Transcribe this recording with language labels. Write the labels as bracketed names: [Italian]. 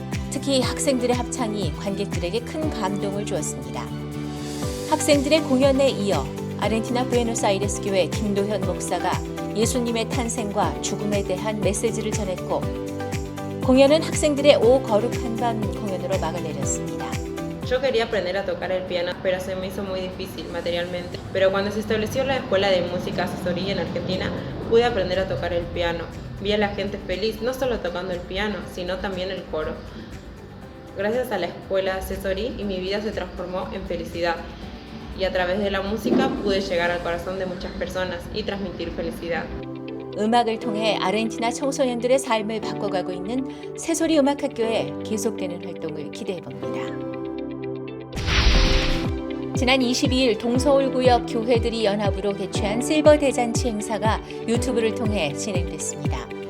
[Korean] 특히 학생들의 합창이 관객들에게 큰 감동을 주었습니다. 학생들의 공연에 이어 아르헨티나 부에노스아이레스 교회 김도현 목사가 예수님의 탄생과 죽음에 대한 메시지를 전했고 공연은 학생들의 오 거룩한 밤 공연으로 막을 내렸습니다. [Spanish] Yo quería aprender a tocar el piano, pero se me hizo muy difícil materialmente. Pero cuando se estableció la Escuela de Música Asesoría en Argentina, pude aprender a tocar el piano. Vi a la gente feliz, no solo tocando el piano, sino también el coro. Gracias a la Escuela Asesorí, y mi vida se transformó en felicidad. Y a través de la música pude llegar al corazón de muchas personas y transmitir felicidad. [Korean] 음악을 통해 아르헨티나 청소년들의 삶을 바꿔가고 있는 새소리 음악학교의 계속되는 활동을 기대해봅니다. 지난 22일 동서울구역 교회들이 연합으로 개최한 실버 대잔치 행사가 유튜브를 통해 진행됐습니다.